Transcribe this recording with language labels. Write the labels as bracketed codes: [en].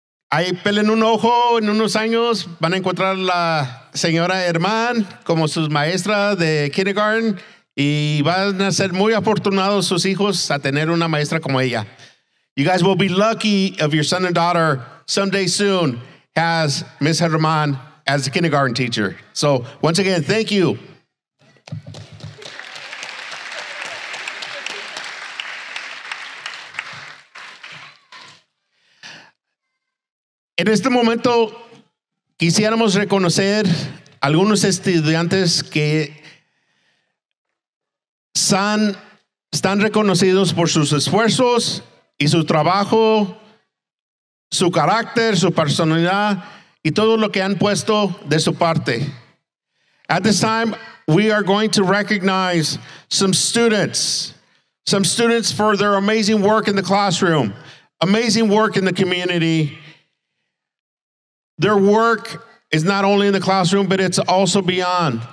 [es] Ahí pelen un ojo, en unos años van a encontrar la señora Germán como su maestra de kindergarten y van a ser muy afortunados sus hijos a tener una maestra como ella. [en] You guys will be lucky if your son and daughter someday soon has Ms. Germán as a kindergarten teacher. So once again, thank you. [es] En este momento quisiéramos reconocer algunos estudiantes que están reconocidos por sus esfuerzos y su trabajo, su carácter, su personalidad y todo lo que han puesto de su parte. [en] At this time, we are going to recognize some students for their amazing work in the classroom, amazing work in the community. Their work is not only in the classroom, but it's also beyond.